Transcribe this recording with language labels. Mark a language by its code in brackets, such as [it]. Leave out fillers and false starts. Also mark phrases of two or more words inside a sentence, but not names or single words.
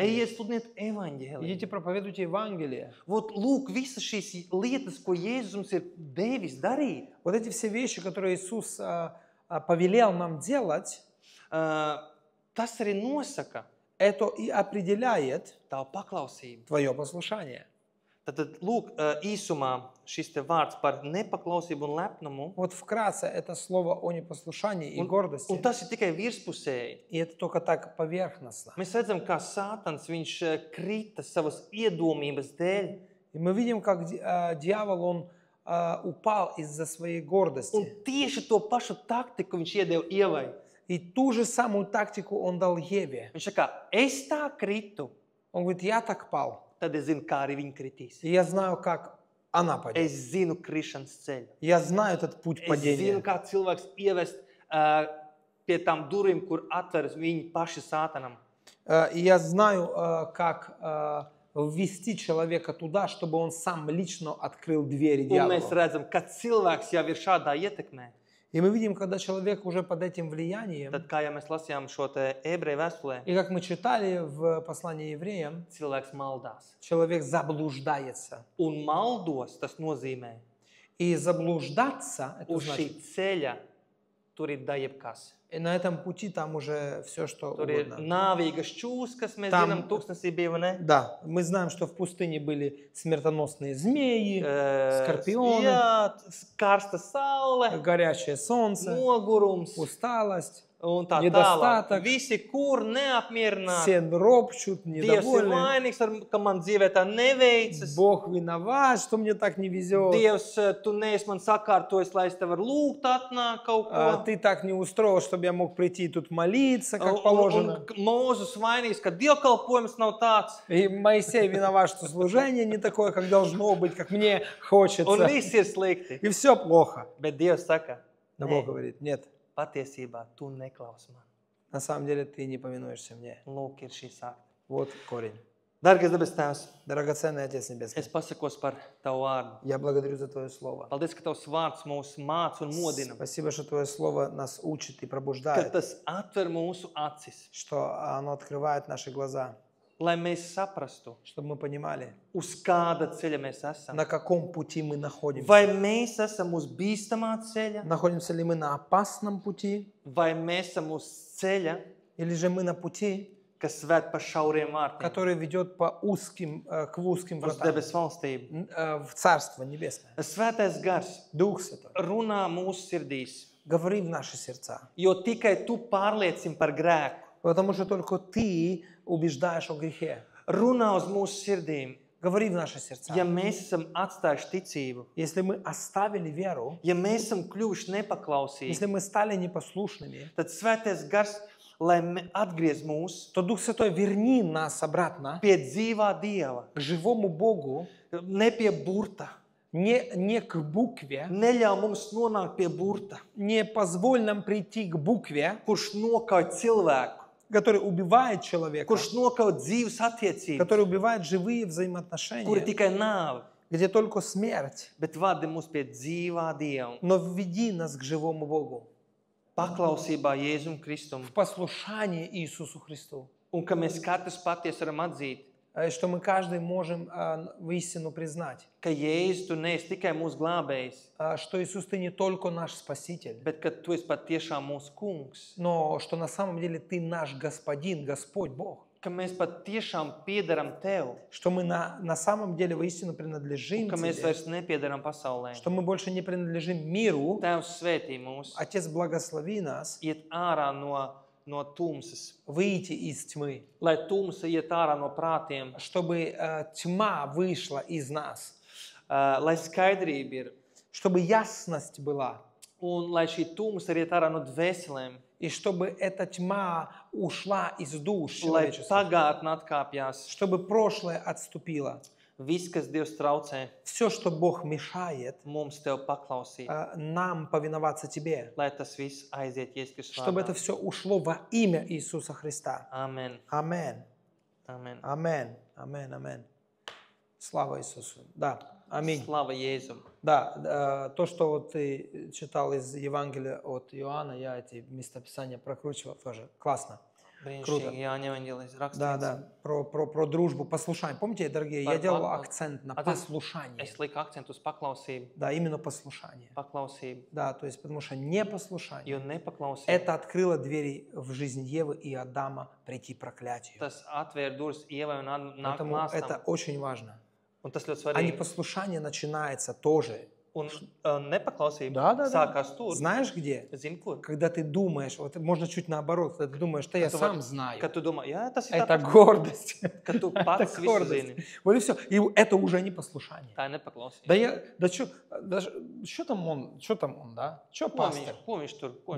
[lv] Ejiet sludiniet evaņģēliju. [ru] Идите проповедуйте Евангелие. [lv] Lūk, visas šīs lietas, ko Jēzus mums ir devis darīt, [ru] Вот эти все вещи, которые Иисус повелел нам делать, [lv] tas arī nosaka [ru] это и определяет [lv] tavu paklausību. [ru] твое послушание. [lv] Tad, lūk, īsumā šis te vārds par nepaklausību un lepnumu, [ru] Вот вкратце это слово о непослушании и [lv] un [ru] гордости. [lv] tas ir tikai virspusēji. [ru] И это только так поверхностно. [lv] Mēs redzam, kā Sātans viņš krita savas iedomības dēļ, [ru] И мы видим, как дьявол, он упал из-за своей гордости. [lv] un tieši to pašu taktiku viņš iedeva Ievai. [ru] И ту же самую тактику он дал Еве. [lv] Viņš saka, es tā kritu, [ru] Он говорит, я так пал. [lv] tad es zinu, kā arī viņa kritīs. [ru] И я знаю, как она пойдет. [lv] Es zinu krišanas ceļu. [ru] Я знаю этот путь [lv] Es zinu, [ru] падения. [lv] kā cilvēks ievest pie tām durvīm, kur atveras viņi paši Sātanam. [ru] И я знаю, как ввести человека туда, чтобы он сам лично открыл двери [lv] Un mēs [ru] дьяволу. [lv] redzam, ka cilvēks jau ir šādā ietekmē. [ru] И мы видим, когда человек уже под этим влиянием, [lv] Tad, kā jau mēs lasījām šo te ebreju vēstulē, [ru] и как мы читали в послании евреям, [lv] cilvēks maldās. [ru] человек заблуждается. [lv] Un maldos tas nozīmē, [ru] И заблуждаться, это [lv] uz šī [ru] значит, [lv] ceļa tur ir da jebkas. [ru] и на этом пути там уже все, что [lv] Tur ir [ru] угодно. [lv] nāvīgas čūs, kas mēs [ru] Tam- [lv] zinām, tūkstnesī bija, vai ne? [ru] Да, мы знаем, что в пустыне были смертоносные змеи, скорпионы, [lv] Jā, karsta saule, [ru] горячее солнце, [lv] nogurums, [ru] усталость, [lv] un tā tālāk. [ru] Недостаток. [lv] Visi, kur neapmierināti. [ru] Все ропщут, [lv] Dievs ir [ru] недовольны. [lv] vainīgs, ka man dzīvē tā neveicas. [ru] Бог виноват, что мне так не везет. [lv] Dievs, tu neesi man sakārtojis, lai es tev varu lūgt atnāk kaut ko. [ru] Ты так не устроил, чтобы я мог прийти и тут молиться, как [lv] Un [ru] положено. [lv] Mūzus vainīgs, ka dievkalpojums nav tāds. [ru] И Моисей виноват, что служение не такое, как должно быть, как мне [lv] Un [ru] хочется. [lv] viss ir slikti. [ru] И все плохо. [lv] Bet Dievs saka, [ru] Но [lv] nē, [ru] Бог говорит, нет, [lv] patiesībā tu neklaus man. [ru] на самом деле ты не повинуешься мне. [lv] Lūk, ir šī sakta. [ru] Вот корень. [lv] Dargais debes Tēvs, [ru] Драгоценный Отец Небесный, [lv] es pasakos par Tavu vārdu. [ru] я благодарю за Твое Слово. [lv] Paldies, ka Tavs vārds mūs māca un modina. [ru] Спасибо, что Твое Слово нас учит и [lv] Ka [ru] пробуждает, [lv] tas atver mūsu acis, [ru] что оно открывает наши глаза, [lv] lai mēs saprastu, [ru] чтобы мы понимали, [lv] uz kāda ceļa mēs esam. [ru] на каком пути мы находимся. [lv] Vai mēs esam uz bīstamā ceļa, [ru] Находимся ли мы на опасном пути, [lv] vai mēs esam uz ceļa, [ru] или же мы на пути, [lv] kas ved pa šauriem vārtiem [ru] который ведет к узким [lv] uz [ru] вратам, [lv] debesu valstību. [ru] в Царство Небесное. [lv] Svētais gars [ru] Дух Святой, [lv] runā mūsu sirdīs, [ru] говори в наши сердца, [lv] jo tikai tu pārliecini par grēku. [ru] потому что только Ты убеждаешь о грехе. [lv] Runā uz mūsu sirdīm, [ru] Говори в наши сердца. [lv] ja mēs esam atstājuši ticību, [ru] Если мы оставили веру, [lv] ja mēs esam kļuvuši [ru] если [lv] nepaklausīgi, [ru] мы стали непослушными, [lv] tad svētais gars, lai atgriez mūs [ru] то Дух Святой верни нас обратно [lv] pie dzīvā Dieva, [ru] к живому Богу, [lv] ne pie burta. [ru] не к букве, [lv] Neļauj mums nonākt pie burta, [ru] не позволь нам прийти к букве, [lv] kurš nokauj cilvēku, [ru] который убивает человека, [lv] kurš nokauj dzīves attiecības, [ru] который убивает живые [lv] kur ir [ru] взаимоотношения, [lv] tikai nāve, [ru] где только смерть, [lv] bet vadi mūs pie dzīvā Dieva. [ru] но введи нас к живому Богу, [lv] Paklausībā Jēzum Kristum, [ru] в послушание Иисусу Христу, [lv] un ka mēs katrs patiesi varam atzīt, [ru] что мы каждый можем воистину признать, [lv] ka Jēzus, tu neesi tikai mūsu glābējs, [ru] что Иисус, Ты не только наш Спаситель, [lv] bet ka tu esi patiešām mūsu kungs, [ru] но что на самом деле Ты наш Господин, Господь Бог, [lv] ka mēs patiešām piederam Tev, [ru] что мы на самом деле воистину принадлежим [lv] ka mēs [ru] Тебе, [lv] vairs nepiedaram pasaulē. [ru] что мы больше не принадлежим миру. [lv] Tēvs svētī mūs, [ru] Отец, благослови нас [lv] iet ārā no tumsas, [ru] выйти из тьмы, [lv] lai tumsa iet ārā no prātiem, [ru] чтобы тьма вышла из нас, [lv] lai skaidrība ir, [ru] чтобы ясность была, [lv] un lai šī tumsa iet ārā no dvēselēm, [ru] и чтобы эта тьма ушла из душ [lv] lai [ru] человеческих, [lv] pagātne atkāpjās. [ru] чтобы прошлое отступило. [lv] Viss, kas Dievs traucē, [ru] Все, что Бог mешает [lv] mums Tev paklausīt, [ru] нам повиноваться Тебе, [lv] lai tas viss aiziet Jēzus [ru] чтобы это [lv] vārdā. [ru] все ушло во имя Иисуса Христа. [lv] Amen. [ru] Аминь. [lv] Amen. [ru] Аминь. Аминь. Аминь. Слава Иисусу. Да. Аминь. [lv] Slava Jēzum. [ru] Да, то, что вот ты читал из Евангелия от Иоанна, я эти местописания прокручивал тоже. Классно. Круто. [lv] Brīnišķīgi Jāņa evaņģēlijas [ru] Да, [lv] rakstīts. [ru] да, про дружбу, послушание. Помните, дорогие, я делал акцент на А ты- послушание. [lv] Es liku akcentu uz paklausību. [ru] Да, именно послушание. [lv] Paklausību. [ru] Да, то есть, потому что непослушание, [lv] Jo nepaklausību. [ru] это открыло двери в жизнь Евы и Адама прийти к проклятию. [lv] Tas atvēra durvis Ievai un nāk [ru] Поэтому это [lv] māstam. [ru] очень важно. [lv] Un tas ļoti [ru] А [lv] svarīgi. [ru] непослушание начинается тоже. [lv] Un nepaklausība [ru] Да, да, да. [lv] sākās tur. [ru] Знаешь где? [lv] Zini, kur? [ru] Когда ты думаешь, вот можно чуть наоборот, когда ты думаешь, да я [lv] Kad tu [ru] сам [lv] vari- [ru] знаю. [lv] Kad tu domā, jā, tas ir [ru] Это [lv] tāpēc, [ru] гордость. [lv] ka tu [ru] Это [lv] pats visu [ru] гордость. [lv] zini. [ru] Вот и все. И это уже не послушание. [lv] Tā ir nepaklausība. [ru] Да что там он, да? Что пастор? [lv] Ko viņš tur? Ko